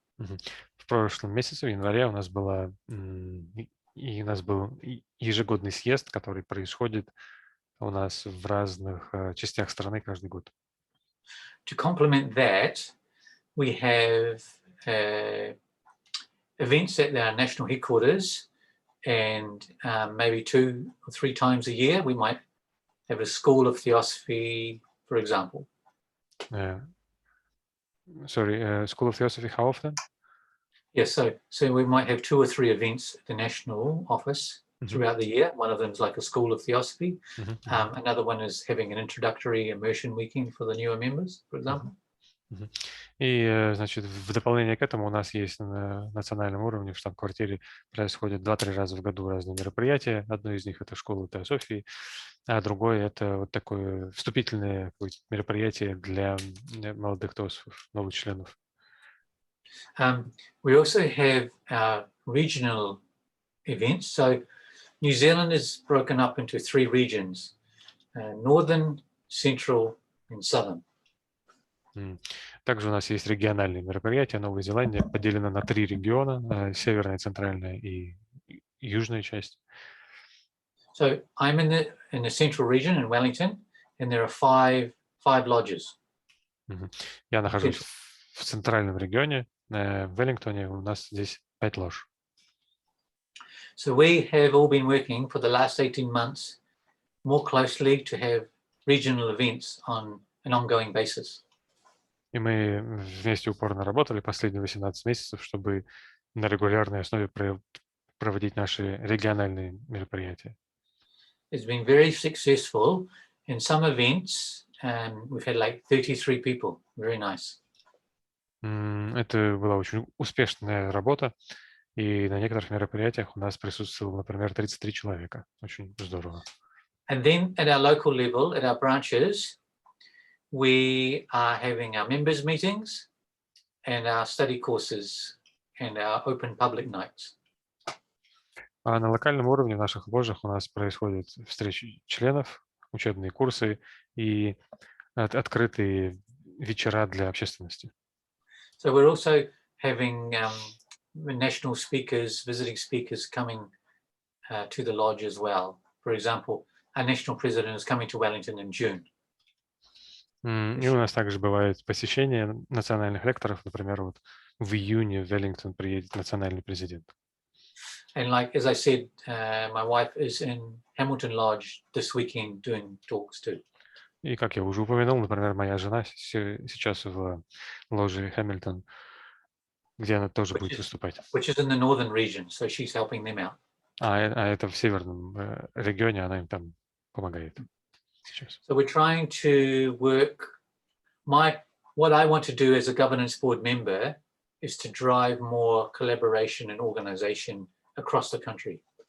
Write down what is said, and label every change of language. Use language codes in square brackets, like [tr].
[ru] В прошлом месяце, в январе, у нас был ежегодный съезд, который происходит у нас в разных частях страны каждый год. [en] To complement that, we have events at our national headquarters, and maybe 2 or 3 times a year we might have a school of theosophy, for example. School of Theosophy, how often? Yes, so we might have 2 or 3 events at the national office throughout the year. One of them is like a school of theosophy. Another one is having an introductory immersion weekend for the newer members, for example. [ru] И, значит, в дополнение к этому у нас есть на национальном уровне в штаб-квартире происходит 2-3 раза в году разные мероприятия. Одно из них — это школа Теософии, а другое — это вот такое вступительное мероприятие для молодых теософов, новых членов. [en] We also have regional events. So New Zealand is broken up into 3 regions: Northern, Central, and Southern. [ru] Также у нас есть региональные мероприятия. Новая Зеландия поделена на 3 региона: северная, центральная и южная часть. [en] So I'm in the central region in Wellington, and there are 5 lodges. [ru] Я нахожусь в центральном регионе, в Веллингтоне, у нас здесь 5 лож. [en] So we have all been working for the last 18 months more closely to have regional events on an ongoing basis. [ru] И мы вместе упорно работали последние 18 месяцев, чтобы на регулярной основе проводить наши региональные мероприятия. [en] It's been very successful. In some events, we've had like 33 people. Very nice. [ru] Это была очень успешная работа, и на некоторых мероприятиях у нас присутствовало, например, 33 человека. Очень здорово. [en] And then at our local level, at our branches, we are having our members meetings and our study courses and our open public nights. [ru] А на локальном уровне в наших ложах у нас происходят встречи членов, учебные курсы и открытые вечера для общественности. [en] So we're also having national speakers, visiting speakers coming to the lodge as well. For example, our national president is coming to Wellington in June. [ru] И у нас также бывает посещение национальных лекторов. Например, вот в июне в Веллингтон приедет национальный президент. [en] And like, as I said, my wife is in Hamilton Lodge this weekend doing talks too. [ru] И, как я уже упомянул, например, моя жена сейчас в ложе Хэмилтон, где она тоже будет выступать. [en] Which is in the northern region, so she's helping them out. [ru] А это в северном регионе, она им там помогает сейчас. [en] So we're trying to work. What I want to do as a governance board member is to drive more collaboration and organization across the country.